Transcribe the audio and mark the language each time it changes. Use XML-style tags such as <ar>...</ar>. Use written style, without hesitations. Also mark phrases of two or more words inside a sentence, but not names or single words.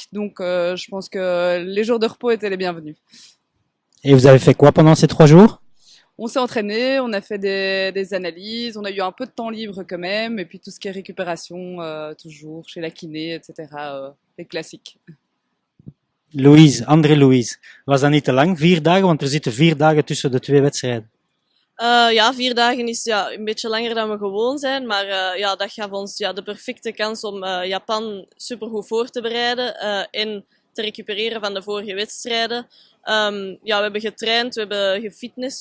<fr>Donc je pense que les jours de repos étaient les bienvenus. Et vous avez fait quoi pendant ces 3 jours? On s'est entraîné, on a fait des analyses, on a eu un peu de temps libre quand même, et puis tout ce qui est récupération, toujours chez la kiné, etc. Les classiques. Louise, André Louise,</fr> <nl>was dat niet te lang? 4 dagen, want er zitten 4 dagen tussen de twee wedstrijden. Ja, 4 dagen is ja, een beetje langer dan we gewoon zijn. Maar ja, dat gaf ons ja, de perfecte kans om Japan supergoed voor te bereiden. En te recupereren van de vorige wedstrijden. Ja, we hebben getraind, we hebben gefitness.</nl>